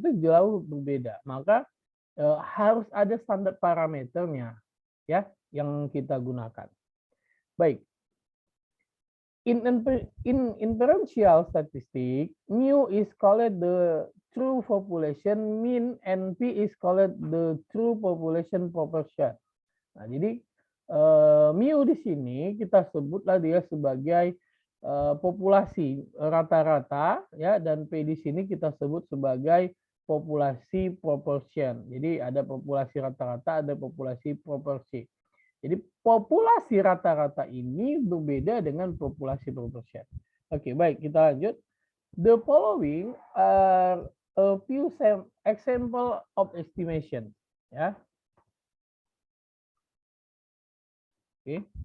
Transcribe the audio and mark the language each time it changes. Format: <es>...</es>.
<id>Itu jauh berbeda. Maka harus ada standar parameternya ya yang kita gunakan. Baik.</id> <en>In inferential statistic, mu is called the true population mean and p is called the true population proportion.</en> <id>Nah, jadi mu di sini kita sebutlah dia sebagai populasi rata-rata ya, dan p di sini kita sebut sebagai populasi proportion. Jadi ada populasi rata-rata, ada populasi proporsi. Jadi populasi rata-rata ini berbeda dengan populasi proporsi. Oke, baik, kita lanjut.</id> <en>The following are a few example of estimation. Ya. Oke.</en>